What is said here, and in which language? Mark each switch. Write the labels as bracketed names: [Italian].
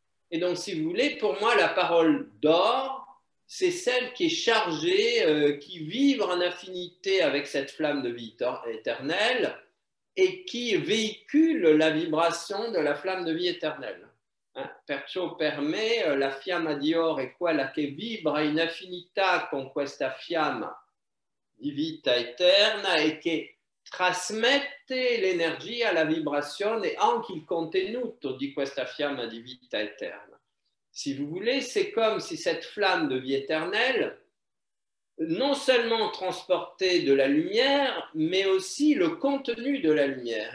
[French] Et donc, si vous voulez, pour moi, la parole d'or, c'est celle qui est chargée, qui vibre en affinité avec cette flamme de vie éternelle et qui véhicule la vibration de la flamme de vie éternelle. [Italian] Perciò per me la fiamma di oro è quella che vibra in affinità con questa fiamma di vita eterna e che trasmette l'energia, la vibrazione, anche il contenuto di questa fiamma di vita eterna. [French] Si vous voulez, c'est comme si cette flamme de vie éternelle non seulement transportait de la lumière, mais aussi le contenu de la lumière.